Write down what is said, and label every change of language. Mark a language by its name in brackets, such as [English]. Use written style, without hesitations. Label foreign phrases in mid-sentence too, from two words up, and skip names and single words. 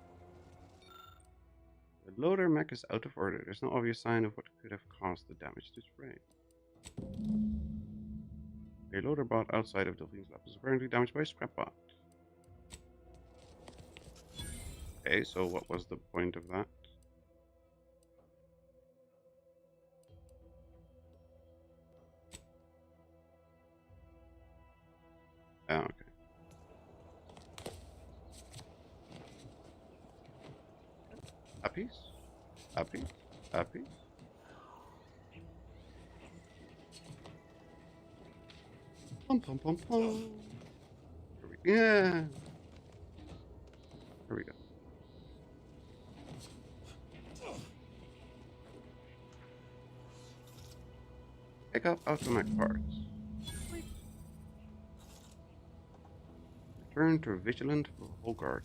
[English] The loader mech is out of order. There's no obvious sign of what could have caused the damage to frame. A loader bot outside of Delphine's lab is apparently damaged by a scrap bot. Okay, so what was the point of that? Oh, okay. Uppies? Uppies? Uppies? Pum pum pum pum. Here we go. Yeah. Here we go. Pick up automatic parts. Return to Vigilant for Hogard.